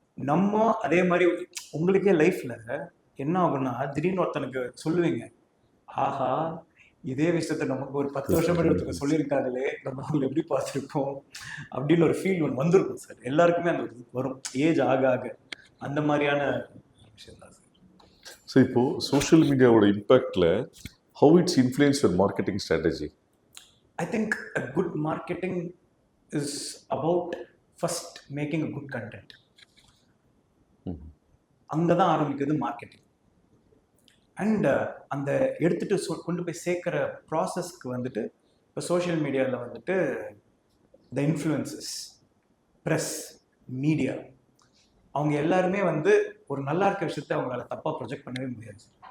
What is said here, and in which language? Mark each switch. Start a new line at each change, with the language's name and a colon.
Tamil: நம்ம அதே மாதிரி உங்களுக்கே லைஃப்பில் என்ன ஆகும்னா திடீர்னு ஒருத்தனுக்கு சொல்லுவீங்க, ஆஹா இதே விஷயத்த நமக்கு ஒரு 10 வருஷம் முன்னாடி ஒருத்தருக்கு சொல்லியிருக்காங்களே, நம்ம அவங்க எப்படி பார்த்துருக்கோம் அப்படின்னு ஒரு ஃபீல் ஒன்று வந்திருக்கும் சார். எல்லாருக்குமே அந்த வரும் ஏஜ் ஆக ஆக. அந்த மாதிரியான விஷயம் தான் சார்.
English: So இப்போ social மீடியாவோட இம்பேக்ட்ல how it's influenced your marketing strategy? I think a good marketing is about first making a good content.
Tamil: அங்கே தான் ஆரம்பிக்கிறது மார்க்கெட்டிங். அண்ட் அந்த எடுத்துகிட்டு கொண்டு போய் சேர்க்குற ப்ராசஸ்க்கு வந்துட்டு இப்போ சோஷியல் மீடியாவில் வந்துட்டு த இன்ஃப்ளூயன்சஸ், ப்ரெஸ், மீடியா, அவங்க எல்லாருமே வந்து ஒரு நல்லா இருக்க விஷயத்த அவங்களால தப்பாக ப்ரொஜெக்ட் பண்ணவே முடியாது.